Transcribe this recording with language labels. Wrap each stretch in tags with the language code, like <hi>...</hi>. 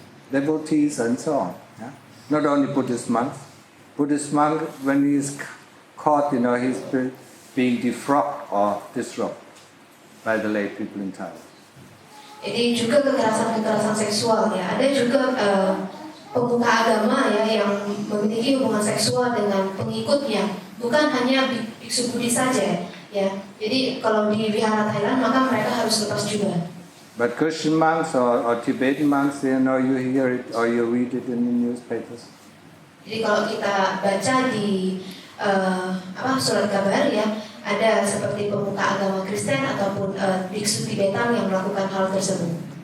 <en>devotees and so on. Yeah? Not only Buddhist monks. Buddhist monk, when he is caught, he's being defrocked or disrobed by the lay people in Thailand.</en> <id>Jadi juga kekerasan seksual ya. Ada juga pemuka agama ya yang memiliki hubungan seksual dengan pengikutnya, bukan hanya biksu Buddhis saja ya. Jadi kalau di wihara Thailand maka mereka harus lepas jubah.</id> <en>But Christian monks or Tibetan monks, you hear it or you read it in the newspapers.</en> <id>Jadi kalau kita baca di surat kabar ya, ada seperti pemuka agama Kristen ataupun biksu Tibetan yang melakukan hal tersebut.</id>